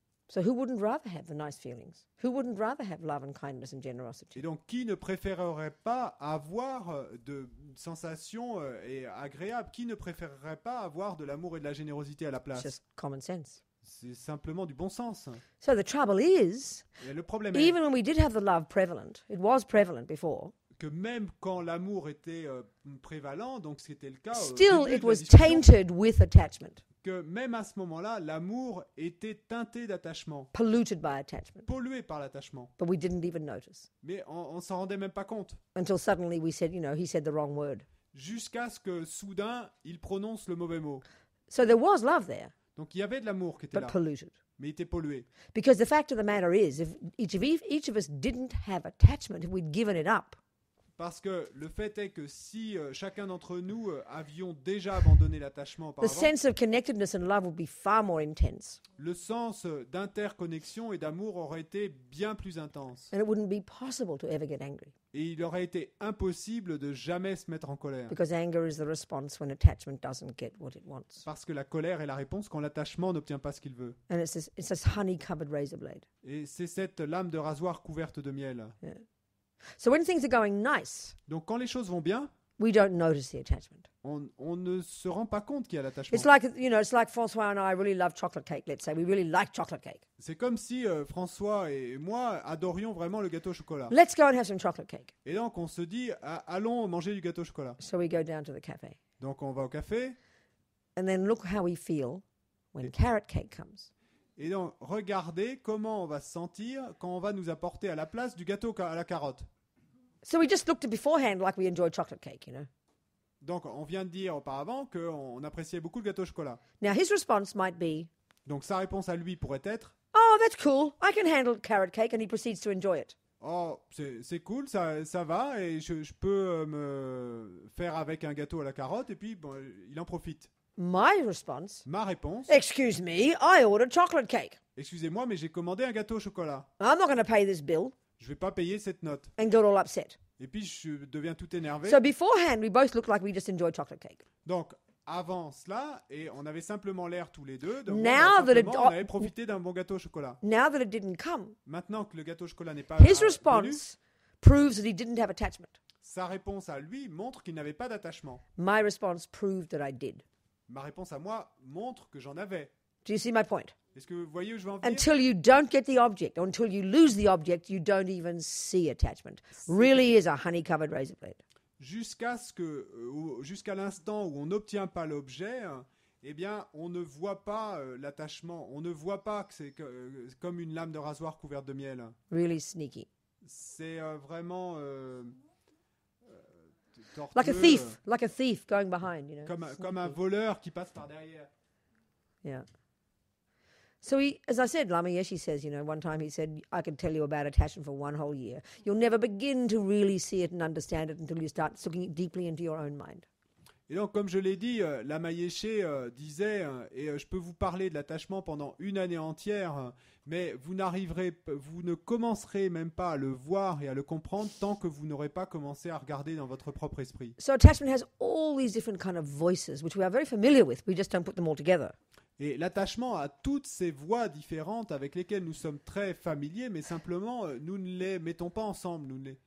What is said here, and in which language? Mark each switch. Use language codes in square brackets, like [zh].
[en] So who wouldn't rather have the nice feelings? Who wouldn't rather have love and kindness and generosity? [fr] Et donc, qui ne préférerait pas avoir de sensations agréables? Qui ne préférerait pas avoir de l'amour et de la générosité à la [en] It's [fr] place? [en] just common sense. [fr] C'est simplement du bon sens. [en] So the trouble is, [fr] Et le problème est [en] even when we did have the love prevalent, it was prevalent before, [fr] que même quand l'amour était prévalent, donc c'était le cas, au [en] still [fr] début [en] it [fr] de la [en] was [fr] discussion, [en] tainted with attachment, [fr] que même à ce moment-là, l'amour était teinté d'attachement, [en] polluted by attachment. [fr] pollué par l'attachement. [en] But we didn't even notice [fr] Mais on s'en rendait même pas compte. [en] until suddenly we said, he said the wrong word. [fr] Jusqu'à ce que soudain, il prononce le mauvais mot. [en] So there was love there, [fr] Donc il y avait de l'amour qui était [en] but [fr] là, [en] polluted. [fr] mais il était pollué. [en] Because the fact of the matter is, if each of us didn't have attachment, if we'd given it up, [fr] Parce que le fait est que si chacun d'entre nous avions déjà abandonné l'attachement [en] the [fr] auparavant, [en] sense of connectedness and love would be far more intense. [fr] le sens d'interconnexion et d'amour aurait été bien plus intense. [en] And it wouldn't be possible to ever get angry. [fr] Et il aurait été impossible de jamais se mettre en colère. [en] Because anger is the response when attachment doesn't get what it wants. [fr] Parce que la colère est la réponse quand l'attachement n'obtient pas ce qu'il veut. [en] And it's this honey-covered razor blade. [fr] Et c'est cette lame de rasoir couverte de miel. [en] So when things are going nice, [fr] Donc quand les choses vont bien, [en] we don't notice the attachment. [fr] on ne se rend pas compte qu'il y a l'attachement. [en] It's like Francois and I really love chocolate cake, let's say. We really like chocolate cake. [fr] C'est comme si François et moi adorions vraiment le gâteau au chocolat. [en] Let's go and have some chocolate cake. [fr] Et donc on se dit, allons manger du gâteau au chocolat. [en] So we go down to the cafe. [fr] Donc on va au café. [en] And then look how we feel when carrot cake comes. [fr] Et donc, regardez comment on va se sentir quand on va nous apporter à la place du gâteau à la carotte. [en] So we just looked at beforehand like we enjoyed chocolate cake, [fr] Donc, on vient de dire auparavant qu'on appréciait beaucoup le gâteau au chocolat. [en] Now his response might be, [fr] Donc, sa réponse à lui pourrait être [en] oh, that's cool. I can handle carrot cake. And he proceeds to enjoy it. [fr] « Oh, c'est cool, ça va, et je peux me faire avec un gâteau à la carotte, et puis bon, il en profite. » [en] My response, [fr] Ma réponse [en] excuse me, I ordered chocolate cake. [fr] « Excusez-moi, mais j'ai commandé un gâteau au chocolat. [en] I'm not going to pay this bill. [fr] Je ne vais pas payer cette note. » [en] And got all upset. [fr] Et puis, je deviens tout énervé. [en] So beforehand, we both looked like we just enjoyed chocolate cake. [fr] Donc, avant cela, et on avait simplement l'air tous les deux, [en] Now that [fr] on avait profité d'un bon gâteau au chocolat. [en] Now that it didn't come, [fr] Maintenant que le gâteau au chocolat n'est pas [en] his [fr] venu, [en] response proves that he didn't have attachment. [fr] sa réponse à lui montre qu'il n'avait pas d'attachement. [en] My response proved that I did. [fr] Ma réponse à moi montre que j'en avais. [en] Do you see my point? [fr] Est-ce que vous voyez où je veux en venir? [en] Until you don't get the object, or until you lose the object, you don't even see attachment. Really is a honey-covered razor blade. [fr] Jusqu'à l'instant où on n'obtient pas l'objet, eh bien, on ne voit pas l'attachement. On ne voit pas que c'est comme une lame de rasoir couverte de miel. [en] Really sneaky. [fr] C'est vraiment tortueux, [en] Like a thief going behind, [fr] comme un voleur qui passe par derrière. [en] Yeah. So as I said, Lama Yeshe says, one time he said, I could tell you about attachment for one whole year. You'll never begin to really see it and understand it until you start looking deeply into your own mind. [fr] Et donc, comme je l'ai dit, Lama Yeshe disait, et je peux vous parler de l'attachement pendant une année entière, mais vous ne commencerez même pas à le voir et à le comprendre tant que vous n'aurez pas commencé à regarder dans votre propre esprit. [en] So attachment has all these different kind of voices, which we are very familiar with. We just don't put them all together. [fr] Et l'attachement a toutes ces voix différentes avec lesquelles nous sommes très familiers, mais simplement, nous ne les mettons pas ensemble.